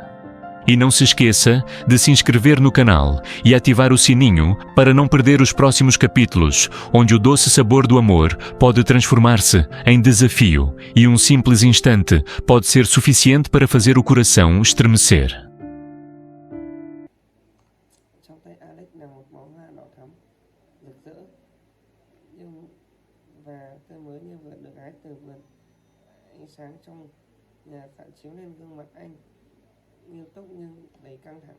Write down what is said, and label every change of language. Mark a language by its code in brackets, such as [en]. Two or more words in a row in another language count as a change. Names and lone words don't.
[pt] E não se esqueça de se inscrever no canal e ativar o sininho para não perder os próximos capítulos, onde o doce sabor do amor pode transformar-se em desafio e um simples instante pode ser suficiente para fazer o coração estremecer. [vi] Trong tay Alex là một bó hoa đỏ thắm, rực rỡ, và tươi mới như vừa được hái từ vườn. Ánh sáng trong nhà phản chiếu lên gương mặt anh, nghiêm túc nhưng đầy căng thẳng.